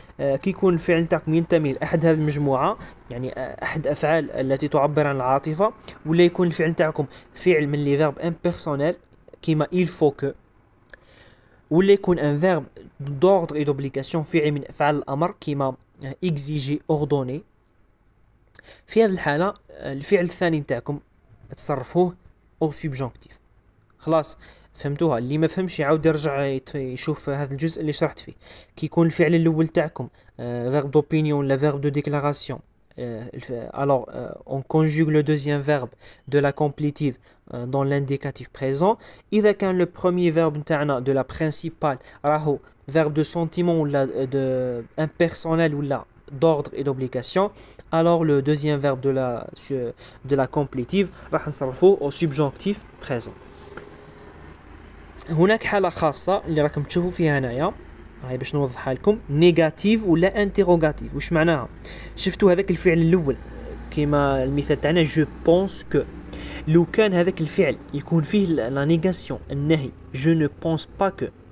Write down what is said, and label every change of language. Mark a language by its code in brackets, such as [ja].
[ar] كيكون الفعل تاعكم ينتمي لاحد هذه المجموعه، يعني احد افعال التي تعبر عن العاطفه، ولا يكون الفعل تاعكم فعل من لي فيرب امبيرسونيل كيما [fr] il faut que، [ar] ولا يكون ان فيرب دوردر اي دوبليكاسيون فعل من افعال الامر كيما اكزيجي، اوردوني. في هذه الحاله الفعل الثاني نتاعكم تصرفوه او سوبجونكتيف. خلاص فهمتوها؟ اللي ما فهمش يعاود يرجع يشوف هذا الجزء اللي شرحت فيه. كيكون الفعل الاول تاعكم فيرب دوبينيون ولا فيرب دو ديكلاراسيون، [fr] alors on conjugue le deuxième verbe de la complétive dans l'indicatif présent. [ar] إذا كان [fr] le premier verbe نتاعنا de la principale راهو verbe de sentiment ولا de impersonnel ولا d'ordre et d'obligation, alors le deuxième verbe de la complétive [ar] راح نصرفوه [fr] au subjonctif présent. [ar] هناك حالة خاصة اللي راكم تشوفوا فيها هنايا، هاي باش نوضحها لكم، نيجاتيف ولا انتيروغاتيف. واش معناها؟ شفتوا هذاك الفعل الاول كيما المثال تاعنا جو بونس كو، لو كان هذاك الفعل يكون فيه لا نيغاسيون، النهي، جو نو بونس با كو،